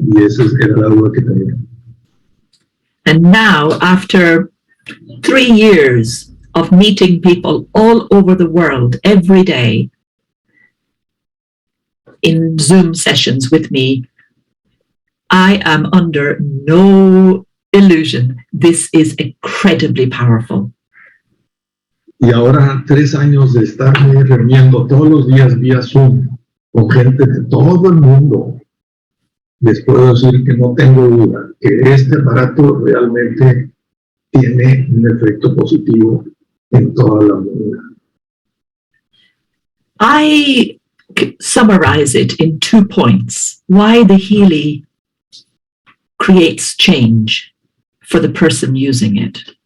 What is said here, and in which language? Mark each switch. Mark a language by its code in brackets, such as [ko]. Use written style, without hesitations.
[es] Y esa era la duda que tenía. [en] And now, after 3 years of meeting people all over the world every day in Zoom sessions with me, I am under no illusion. This is incredibly powerful. [es] Y ahora 3 años de estarme reuniendo todos los días vía Zoom con gente de todo el mundo, les puedo decir que no tengo duda que este aparato realmente tiene un efecto positivo en toda la humanidad. [en] I summarize it in 2 points. Why the Healy creates change for the person using it.